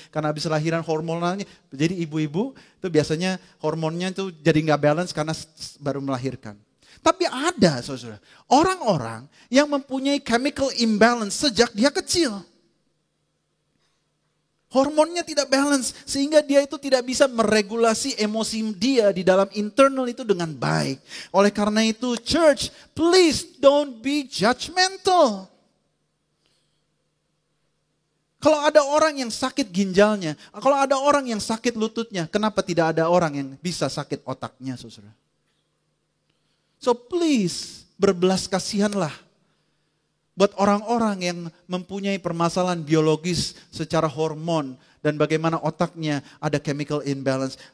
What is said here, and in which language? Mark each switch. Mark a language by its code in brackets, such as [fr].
[id] Karena habis lahiran hormonalnya, jadi ibu-ibu itu biasanya hormonnya itu jadi gak balance karena baru melahirkan. Tapi ada, saudara, orang-orang yang mempunyai chemical imbalance sejak dia kecil. Hormonnya tidak balance sehingga dia itu tidak bisa meregulasi emosi dia di dalam internal itu dengan baik. Oleh karena itu, [en] church, please don't be judgmental. [id] Kalau ada orang yang sakit ginjalnya, kalau ada orang yang sakit lututnya, kenapa tidak ada orang yang bisa sakit otaknya, saudara? So please, berbelas kasihanlah buat orang-orang yang mempunyai permasalahan biologis secara hormon dan bagaimana otaknya ada chemical imbalance.